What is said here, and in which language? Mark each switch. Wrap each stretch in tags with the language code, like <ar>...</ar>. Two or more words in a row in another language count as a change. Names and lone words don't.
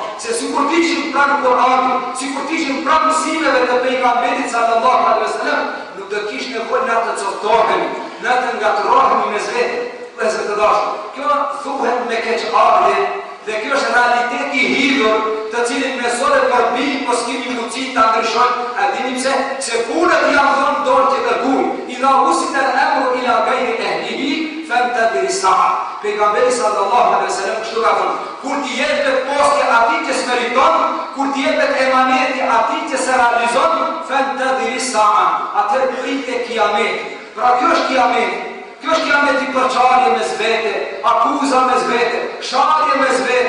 <sq>Se sikur të ishim pranë Kur'anit, sikur të ishim pranë mësimeve të pejgamberit</sq> <ar>صلى الله عليه وسلم,</ar> <sq>nuk do kish nevojë na të çoftohemi, na të ngatrohemi me zvete. Vëllezër të dashur, kjo thuhet me keqardhje dhe kjo është realiteti i hidhur, të cilin me zore përbim, po s'kemi mundësi ta ndryshojmë. A dini pse? Se punët janë dhënë dorë që kërkuj.</sq> <ar>إذا وسد الأمر إلى غير أهله فانتظر الساعة.</ar> <sq>Pejgamberi</sq> <ar>صلى الله عليه وسلم</ar> <sq>kështu ka thënë, kur t'i jepet posti atij që s'meriton, kur t'i jepet emaneti atij që se realizon,</sq> <ar>فانتظر الساعة.</ar> <sq>Atëherë pritet kiameti. Pra kjo është kiameti. Kjo është kiameti përçarje me zvete, akuza me zvete, sharje me zvete.</sq>